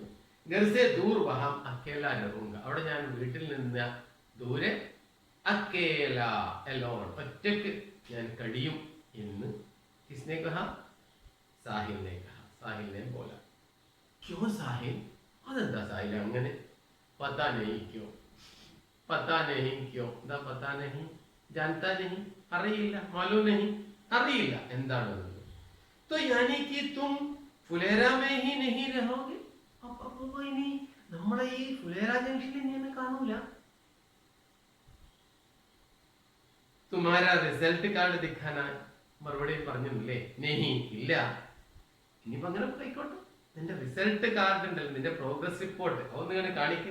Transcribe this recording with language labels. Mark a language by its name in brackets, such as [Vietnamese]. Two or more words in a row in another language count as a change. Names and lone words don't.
[Hindi] घर से दूर वहाँ अकेला रहूँगा, [Malayalam] അവിടെ ഞാൻ വീട്ടിൽ നിന്ന് ദൂരെ അക്കേല എലോൺ, ഒറ്റയ്ക്ക് ഞാൻ കഴിയും എന്ന് [Hindi] किसने कहा? साहिल ने कहा, സാഹിലിനെ പോല. क्यों साहिल? [Malayalam] അതെന്താ സാഹിൽ അങ്ങനെ? [Hindi] पता नहीं क्यों, पता नहीं क्यों, എന്താ पता नहीं? जानता नहीं, [Malayalam] അറിയില്ല. [Hindi] मालूम नहीं, [Malayalam] അറിയില്ല എന്താണെന്ന്. [Hindi] तो यानी कि तुम फुलेरा में ही नहीं रहोगे? [Malayalam] അപ്പൊ ഇനി നമ്മളെ ഈ ഫുലേര ജംഗ്ഷനിൽ ഇനി കാണൂല. [Hindi] तुम्हारा रिज़ल्ट कार्ड दिखाना, [Malayalam] മറുപടി പറഞ്ഞില്ലേ? നെഹി, ഇല്ല. ഇനിയിപ്പോ അങ്ങനെ പോയിക്കോട്ടെ, നിന്റെ റിസൾട്ട് കാർഡ് ഉണ്ടല്ലോ, നിന്റെ പ്രോഗ്രസ് റിപ്പോർട്ട്, അതൊന്നും ഇങ്ങനെ കാണിക്കും.